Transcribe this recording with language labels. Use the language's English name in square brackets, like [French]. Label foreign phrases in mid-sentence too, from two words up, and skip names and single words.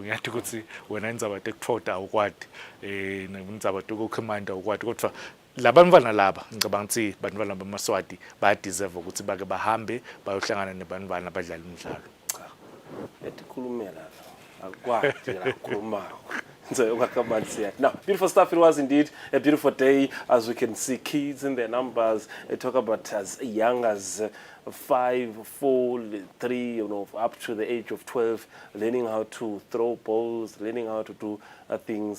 [Swati] Ngiyathi ukuthi wena indzaba tekuthota awukwati, indzaba tekukha emanti awukwati, kodwa labantwana laba ngicabanga ukuthi bantwana bamaSwati bayadeserve ukuthi bake bahambe bayohlangana nebantwana abadlala imidlalo. Etikhulumela akwati la khulumako. [English] Now, beautiful stuff. It was indeed a beautiful day, as we can see kids in their numbers. Talk about as young as 5, 4, 3, up to the age of 12, learning how to throw balls, learning how to do things.